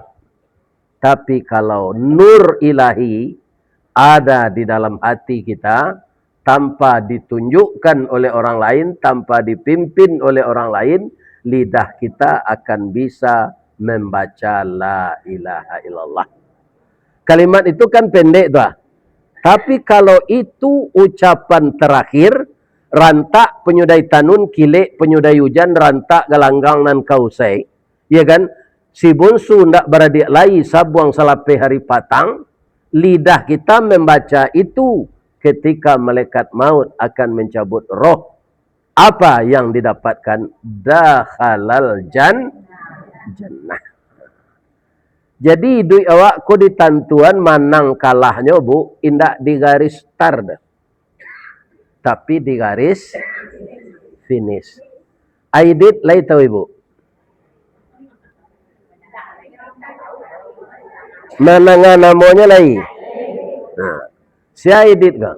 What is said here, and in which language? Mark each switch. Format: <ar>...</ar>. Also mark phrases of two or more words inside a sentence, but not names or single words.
<id>Tapi kalau</id> <ar>نور إلهي</ar> <id>ada di dalam hati kita, tanpa ditunjukkan oleh orang lain, tanpa dipimpin oleh orang lain, lidah kita akan bisa membaca</id> <ar>لا إله إلا الله.</ar> <id>Kalimat itu kan pendek tuh. Tapi kalau itu ucapan terakhir,</id> <min>rantak penyudai tanun, kilik penyudai hujan, rantak galanggang nan kausai. Ya kan? Si bunsu ndak beradik lai sabuang salape hari patang.</min> <id>Lidah kita membaca itu ketika malaikat maut akan mencabut roh. Apa yang didapatkan?</id> <ar>دخل الجنة.</ar> <min>Jadi duit awak ko di tantuan manang kalahnya bu, indak di garis start, tapi di garis finish. Aidit lai tahu ibu? Mana namanya lai?</min> <id>Nah, si Aidit kan?</id>